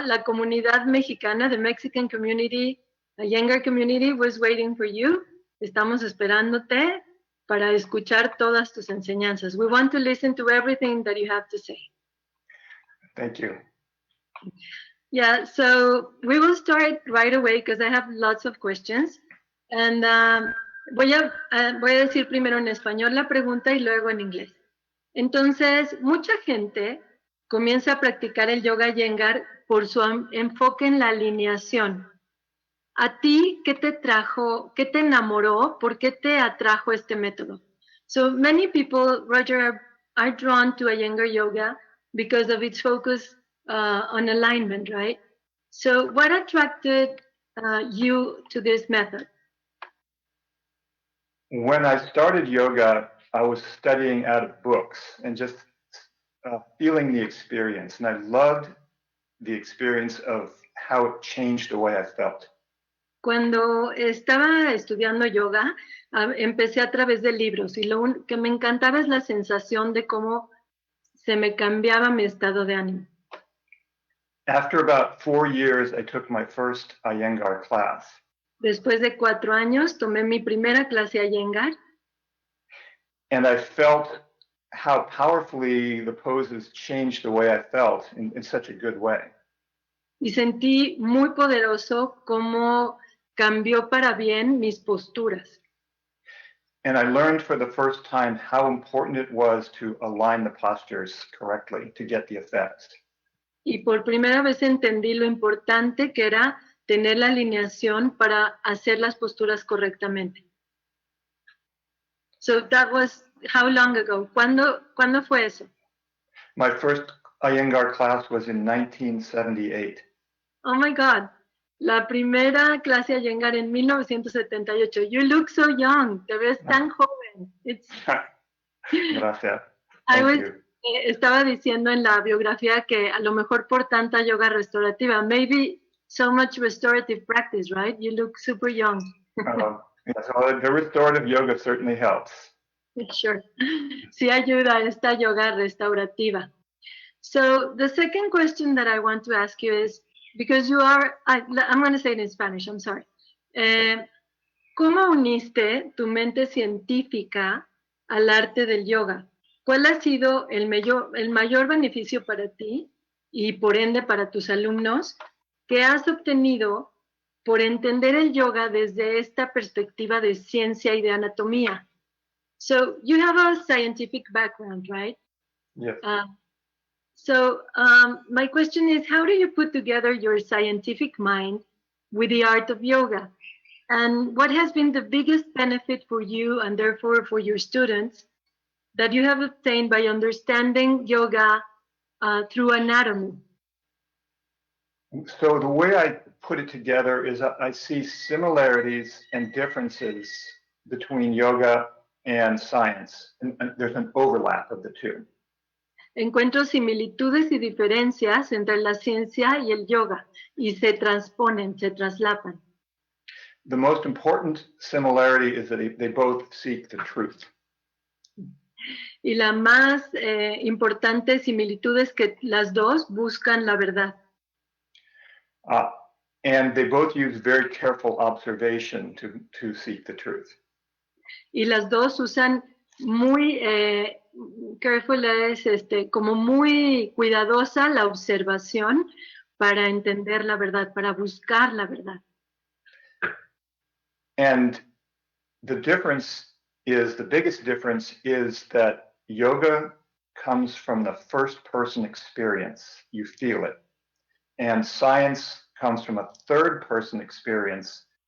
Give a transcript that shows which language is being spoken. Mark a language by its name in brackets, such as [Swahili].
[Spanish] La comunidad mexicana, [English] the Mexican community, the Iyengar community was waiting for you. [Spanish] Estamos esperándote para escuchar todas tus enseñanzas. [English] We want to listen to everything that you have to say. Thank you. Yeah, so we will start right away because I have lots of questions. [Spanish] And voy a decir primero en español la pregunta y luego en inglés. Entonces, mucha gente comienza a practicar el yoga Iyengar por su enfoque en la alineación. ¿A ti qué te trajo, qué te enamoró, por qué te atrajo este método? [English] So many people, Roger, are drawn to Iyengar yoga because of its focus on alignment, right? So what attracted you to this method? When I started yoga, I was studying out of books and just feeling the experience. And I loved the experience of how it changed the way I felt. [Spanish] Cuando estaba estudiando yoga, empecé a través de libros y lo que me encantaba es la sensación de cómo se me cambiaba mi estado de ánimo. [English] After about 4 years, I took my first Iyengar class. [Spanish] Después de 4 años, tomé mi primera clase Iyengar. [English] And I felt how powerfully the poses changed the way I felt in such a good way. [Spanish] Y sentí muy poderoso cómo cambió para bien mis posturas. [English] And I learned for the first time how important it was to align the postures correctly to get the effects. [Spanish] Y por primera vez entendí lo importante que era tener la alineación para hacer las posturas correctamente. [English] So that was how long ago? [Spanish] ¿Cuándo fue eso? [English] My first Iyengar class was in 1978. Oh my God. [Spanish] La primera clase a Iyengar en 1978. [English] You look so young. [Spanish] Te ves tan joven. Gracias. [English] Thank you. [Spanish] Estaba diciendo en la biografía que a lo mejor por tanta yoga restaurativa, [English] maybe so much restorative practice, right? You look super young. Yes, well, the restorative yoga certainly helps. Sure. [Spanish] Sí ayuda esta yoga restaurativa. [English] So the second question that I want to ask you is, because you are, I'm going to say it in Spanish, I'm sorry. [Spanish] ¿Cómo uniste tu mente científica al arte del yoga? ¿Cuál ha sido el mayor beneficio para ti y por ende para tus alumnos que has obtenido por entender el yoga desde esta perspectiva de ciencia y de anatomía? [English] So you have a scientific background, right? Yes. So my question is, how do you put together your scientific mind with the art of yoga? And what has been the biggest benefit for you and therefore for your students that you have obtained by understanding yoga through anatomy? So the way I put it together is I see similarities and differences between yoga and science. And there's an overlap of the two. [Spanish] Encuentro similitudes y diferencias entre la ciencia y el yoga y se transponen, se traslapan. [English] The most important similarity is that they both seek the truth. [Spanish] Y la más importante similitud es que las dos buscan la verdad. [English] And they both use very careful observation to seek the truth. [Spanish] Y las dos usan muy careful es como muy cuidadosa la observación para entender la verdad, para buscar la verdad. [English] And the biggest difference is that yoga comes from the first person experience. You feel it. And science comes from a third person experience.